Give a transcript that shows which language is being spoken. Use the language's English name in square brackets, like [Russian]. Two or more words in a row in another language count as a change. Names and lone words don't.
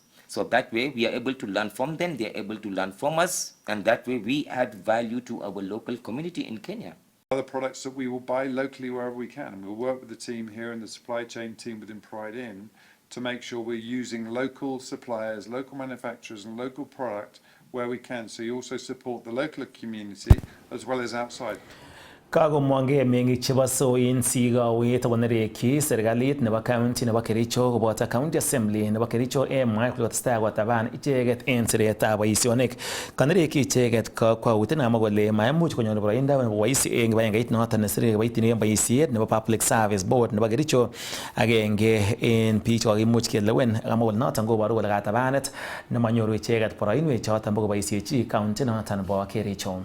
[English] So that way we are able to learn from them, they are able to learn from us, and that way we add value to our local community in Kenya. Other products that we will buy locally wherever we can. And we'll work with the team here and the supply chain team within Pride Inn to make sure we're using local suppliers, local manufacturers and local product where we can. So you also support the local community as well as outside. [Kalenjin] Kagomwongei meng'ik chebo Soin sikowet akonerekyi serikalit nebo county nebo Kericho koboto [English] county assembly [Kalenjin] nebo Kericho mwae kole kotestai kotaban icheket en siretab boisionik. Kanerekyi icheket kakwautiet nemwa kole maimuch konyor boroindo nebo bois eng kibagengeit noton nesire kiboitinik en boisiet nebo [English] Public Service Board [Kalenjin] nebo Kericho agenge en biik chekakimuch kelewen akamwa kole noton koboru kole katabanet nemanyoru icheket boroinwek choton bo koboisiechi county noton nebo Kericho.